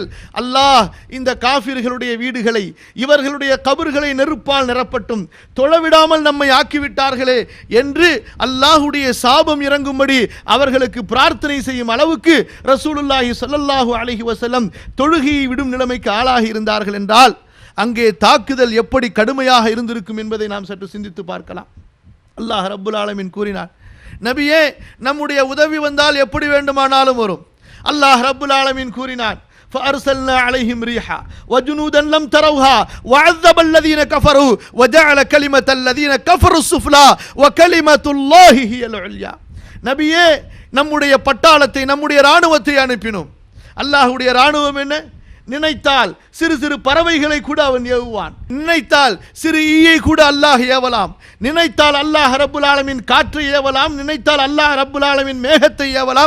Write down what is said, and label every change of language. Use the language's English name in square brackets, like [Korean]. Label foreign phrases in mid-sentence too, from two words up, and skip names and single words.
[Tamil] அல்லாஹ் இந்த காஃபிர்களுடைய வீடுகளை, இவர்களுடைய கபர்களை நெருப்பால் நிரப்பட்டும், தொழவிடாமல் நம்மை ஆக்கிவிட்டார்களே என்று அல்லாஹ்வுடைய சாபம் இறங்கும்படி அவர்களுக்கு பிரார்த்தனை செய்யும் அளவுக்கு [Arabic] رسول الله صلى الله عليه وسلم [Tamil] தொழுகையை விடும் நிலைமைக்கு ஆளாகி இருந்தார்கள் என்றால் அங்கே தாக்குதல் எப்படி கடுமையாக இருந்திருக்கும் என்பதை நாம் சற்று சிந்தித்து பார்க்கலாம். [Arabic] الله رب العالمين [Tamil] கூறினார், நபியே, நம்முடைய உதவி வந்தால் எப்படி வேண்டுமானாலும் வரும். [Arabic] الله رب العالمين [Tamil] கூறினான், [Arabic] فأرسلنا عليهم ريحا وجنودا لم تروها وعذب الذين كفروا وجعل كلمة الذين كفروا السفلى وكلمة الله هي العليا. [Tamil] நபியே, நம்முடைய பட்டாளத்தை, நம்முடைய ராணுவத்தை அனுப்பினோம். அல்லாஹ்வுடைய ராணுவம் என்ன? நினைத்தால் சிறு சிறு பறவைகளை கூட அவன் ஏவுவான். நினைத்தால் சிறு ஈயை கூட அல்லாஹ் ஏவலாம். நினைத்தால் [Arabic] الله رب العالمين [Tamil] காற்றை ஏவலாம். நினைத்தால் [Arabic] الله رب العالمين [Tamil] மேகத்தை ஏவலாம்.